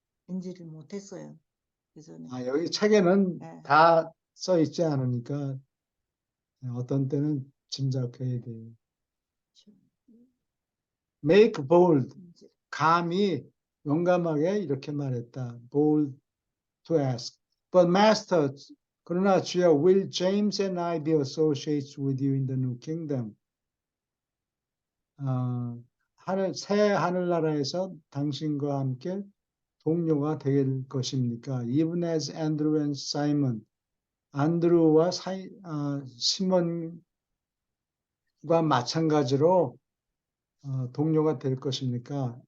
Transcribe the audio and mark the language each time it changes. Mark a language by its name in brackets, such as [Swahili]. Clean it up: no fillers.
[Korean] 인지를 못했어요. 그전에. 여기 책에는 네. 다 써 있지 않으니까 어떤 때는 짐작해야 돼요. [English] Make bold. [Korean] 감히 용감하게 이렇게 말했다. [English] Bold to ask. But master, [Korean] 그러나 주여, [English] will James and I be associates with you in the new kingdom? [Korean] 새 하늘나라에서 당신과 함께 동료가 될 것입니까? [English] Even as Andrew and Simon, [Korean] 안드루와 시몬과 마찬가지로 동료가 될 것입니까?